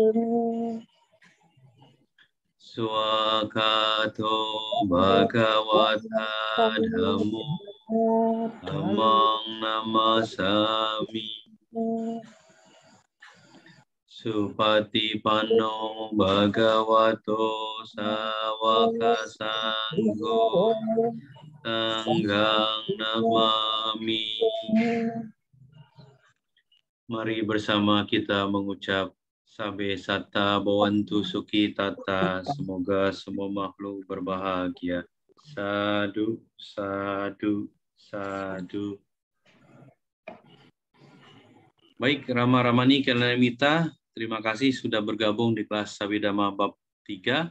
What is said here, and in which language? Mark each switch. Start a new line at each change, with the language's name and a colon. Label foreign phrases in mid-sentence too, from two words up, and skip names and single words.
Pali: Swakato Bhagavata Dhammo Dhammang Namasami Supatipanno Bhagavato Sawaka Sangho Sanggang Namami.
Indonesian: Mari bersama kita mengucap
Pali: Sabe Satta Bhavantu Sukhi Tata.
Indonesian: Semoga semua makhluk berbahagia.
Pali: Sadu, sadu, sadu.
Indonesian: Baik, Rama Ramani Kalanamita, terima kasih sudah bergabung di kelas Sabidama Bab 3.